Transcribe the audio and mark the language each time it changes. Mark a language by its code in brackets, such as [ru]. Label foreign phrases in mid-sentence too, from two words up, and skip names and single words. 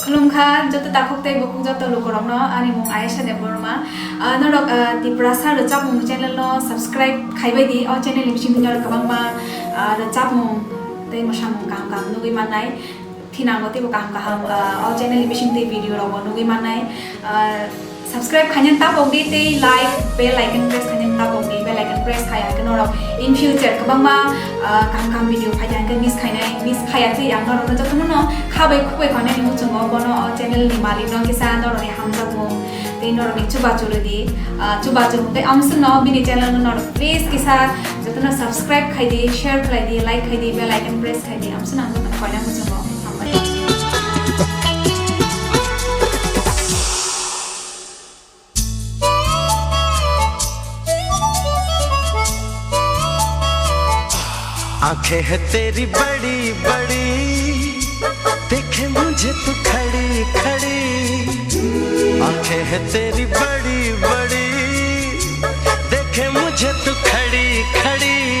[trp] खुलुमखा जत ताखुकते बकुं जत लोकरंगनो आनि मुं आयेशा देबरमा नरक तिप्रासा रचाप मुं चैनल नो सब्सक्राइब खाइबायदि अ चैनल लिमसिं दिनर kabangma रचाप मुं ते मसाम काम काम नुगै माननाय थिनांगो ते काम काम अ चैनल लिमसिं ते भिडियो रंगो नुगै माननाय सब्सक्राइब खायन तापोगि ते [en] like bell icon press [trp] खायन तापोगि [en] bell icon press [trp] खाया कनोर [en] in future [trp] kabangma काम काम भिडियो फायजान के मिस खायाखै आं नरनो जतनो खाबै खुबै खाने नि मुचुंगो बनो चैनल नि मालिक न किसा नरनि हामजागो ते नरनि चुबाचुलदि चुबाचुते आमसनो बिनि चैनल नर प्लीज किसा जतनो सब्सक्राइब खायदि शेयर खायदि लाइक खायदि [en] bell icon press [trp] खायदि आमसनो आं जतनो खायना मुचुंगो [hi] आंखें है तेरी बड़ी बड़ी देखे मुझे तू खड़ी खड़ी आंखें है तेरी बड़ी बड़ी देखे मुझे तू खड़ी खड़ी